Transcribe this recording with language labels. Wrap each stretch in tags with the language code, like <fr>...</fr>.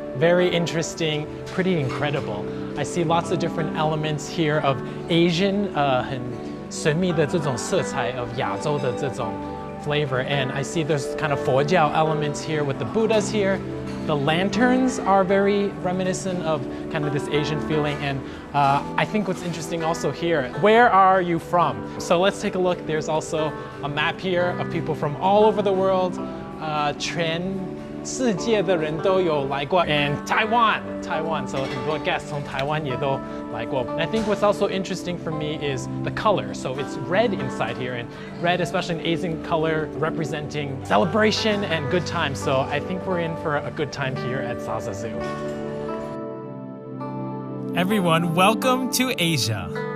<en>Very interesting, pretty incredible. I see lots of different elements here of Asian,</en> <zh>很神秘的这种色彩</zh> <en>of</en> <zh>亚洲的这种</zh> <en>flavor, and I see there's kind of 佛教 elements here with the Buddhas here. The lanterns are very reminiscent of kind of this Asian feeling, and I think what's interesting also here, where are you from? So let's take a look. There's also a map here of people from all over the world.</en> <zh>全世界的人都有来过</zh> <en>and Taiwan, so</en> <zh>很多 guests 从台湾也都来过.</zh> <en>And I think what's also interesting for me is the color. So it's red inside here, and red, especially an Asian color, representing celebration and good times. So I think we're in for a good time here at Zaza Zoo. Everyone, welcome to Asia.</en>